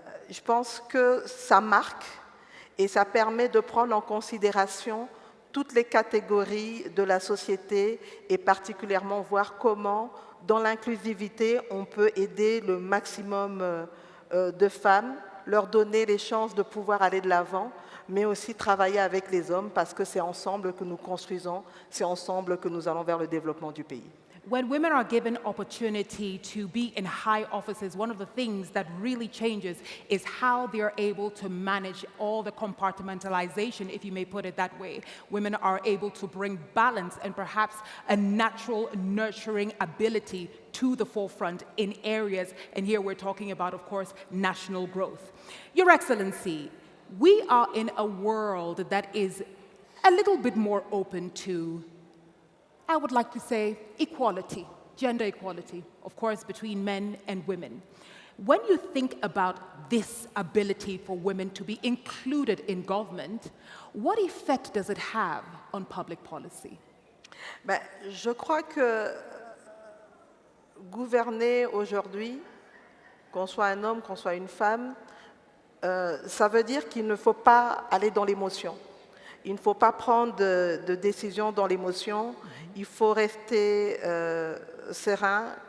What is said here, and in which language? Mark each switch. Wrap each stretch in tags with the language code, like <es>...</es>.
<fr>Je pense que ça marque et ça permet de prendre en considération toutes les catégories de la société et particulièrement voir comment, dans l'inclusivité, on peut aider le maximum de femmes, leur donner les chances de pouvoir aller de l'avant, mais aussi travailler avec les hommes parce que c'est ensemble que nous construisons, c'est ensemble que nous allons vers le développement du pays.</fr> <en>When women are given opportunity to be in high offices, one of the things that really changes is how they're able to manage all the compartmentalization, if you may put it that way. Women are able to bring balance and perhaps a natural nurturing ability to the forefront in areas, and here we're talking about, of course, national growth. Your Excellency, we are in a world that is a little bit more open to, I would like to say, equality, gender equality, of course, between men and women. When you think about this ability for women to be included in government, what effect does it have on public policy?</en> <fr>Je crois que gouverner aujourd'hui, qu'on soit un homme, qu'on soit une femme, ça veut dire qu'il ne faut pas aller dans l'émotion. Il ne faut pas prendre de décision dans l'émotion, il faut rester serein.</fr>